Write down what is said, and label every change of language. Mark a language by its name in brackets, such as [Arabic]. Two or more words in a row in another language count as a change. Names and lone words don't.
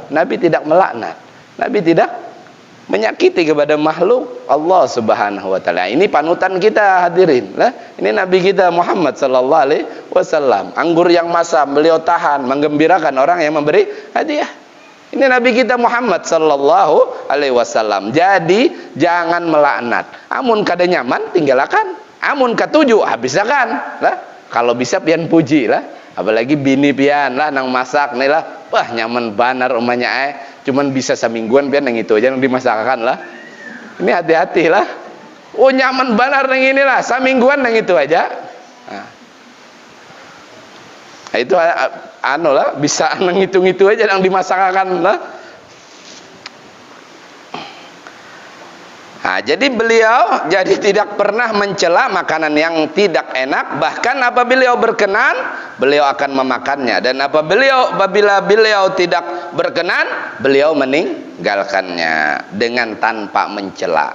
[Indonesian] Nabi tidak melaknat, Nabi tidak menyakiti kepada makhluk Allah [Arabic] سبحانه وتعالى. [Indonesian] Ini panutan kita hadirin. Lah, ini Nabi kita Muhammad [Arabic] صلى الله عليه وسلم. [Indonesian] Anggur yang masam beliau tahan, menggembirakan orang yang memberi hadiah. Ini Nabi kita Muhammad [Arabic] صلى الله عليه وسلم. [Indonesian] Jadi jangan melaknat. [Banjar] Amun kada nyaman tinggalkan. Amun katuju habisakan. Lah, kalau bisa pian puji lah. Apalagi bini pian lah nang masak nih lah. Wah nyaman banar umanya cuman bisa semingguan pian nang itu aja nang dimasakkan lah. Ini hati-hati lah. Oh nyaman banar nang inilah, semingguan nang itu aja. Nah, itu anu lah, bisa nang itu aja nang dimasakkan lah. [Indonesian] Nah, jadi beliau tidak pernah mencela makanan yang tidak enak, bahkan apabila beliau berkenan, beliau akan memakannya, dan apabila beliau tidak berkenan, beliau meninggalkannya dengan tanpa mencela.